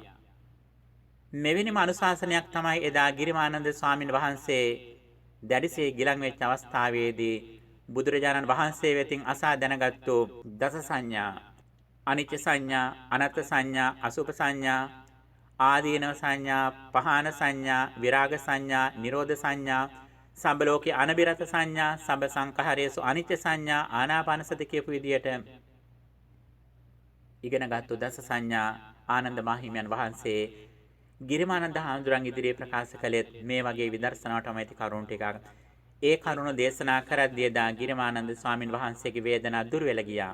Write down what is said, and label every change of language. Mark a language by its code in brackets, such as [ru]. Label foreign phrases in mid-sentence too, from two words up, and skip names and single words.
[si] මෙවැනිම අනුශාසනයක් තමයි එදා ගිරිමානන්ද ස්වාමීන් වහන්සේ දැඩිසේ ගිලන් වෙච්ච අවස්ථාවේදී බුදුරජාණන් වහන්සේ වෙතින් අසා දැනගත්තු දස සංඥා, අනිච්ච සංඥා, අනත්ත් සංඥා, අසුභ සංඥා, ආදීනව සංඥා, පහාන සංඥා, විරාග සංඥා, නිරෝධ සංඥා, සම්බලෝකේ අනබිරත සංඥා, සබ්බ සංඛාරයේසු අනිච්ච සංඥා, ආනාපාන සති කියපු විදියට ඉගෙනගත්තු දස සංඥා ආනන්ද මාහිමියන් වහන්සේ ගිරිමානන්ද හාමුදුරන් ඉදිරියේ ප්‍රකාශ කළෙත් මේ වගේ විදර්ශනාවටම ඇති කරුණු ටිකක්. ඒ කරුණ දේශනා කරද්දී දා ගිරිමානන්ද ස්වාමින් වහන්සේගේ වේදනා දුර වෙලා ගියා.